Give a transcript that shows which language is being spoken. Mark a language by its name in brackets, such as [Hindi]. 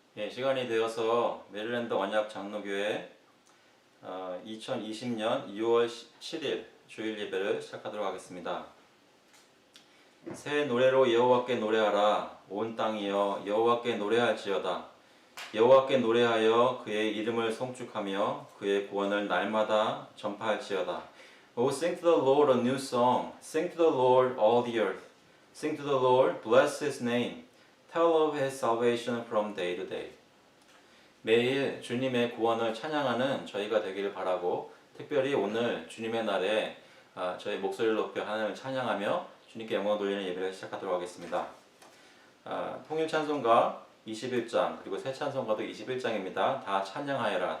[Korean] 시간이 되어서 메릴랜드 언약 장로교회 2020년 2월 7일 주일 예배를 시작하도록 하겠습니다. 새 노래로 여호와께 노래하라. 온 땅이여 여호와께 노래할지어다. 여호와께 노래하여 그의 이름을 송축하며 그의 구원을 날마다 전파할지어다. [English] Oh, sing to the Lord a new song. Sing to the Lord all the earth. Sing to the Lord, bless His name. Tell of His salvation from day to day. [Korean] 매일 주님의 구원을 찬양하는 저희가 되기를 바라고, 특별히 오늘 주님의 날에 저희 목소리를 높여 하나님을 찬양하며 주님께 영광 돌리는 예배를 시작하도록 하겠습니다. 통일 찬송가 21장 그리고 새 찬송가도 21장입니다. 다 찬양하여라.